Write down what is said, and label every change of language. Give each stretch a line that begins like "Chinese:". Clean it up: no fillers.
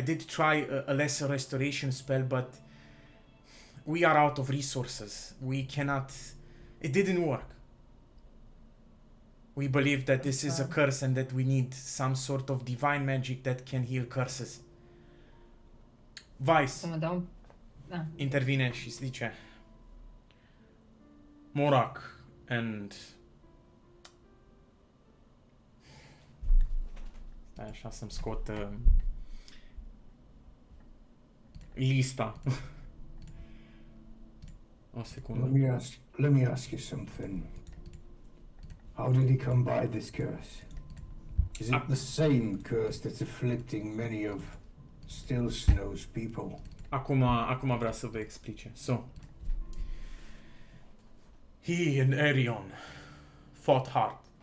English: did try a lesser restoration spell, but we are out of resources. We cannot. It didn't work. We believe that this is a curse and that we need some sort of divine magic that can heal curses. Vice
Romanian: Să mă dau... Da. intervine și zice: Morak and... Stai așa să-mi scot lista. O secundă.
English: Let me ask you something. How did he come by this curse? Is it the same curse that's afflicting many of Still Snow's people?
Romanian: Acum vrea să vă explice.
English: So, he and Arion fought hard.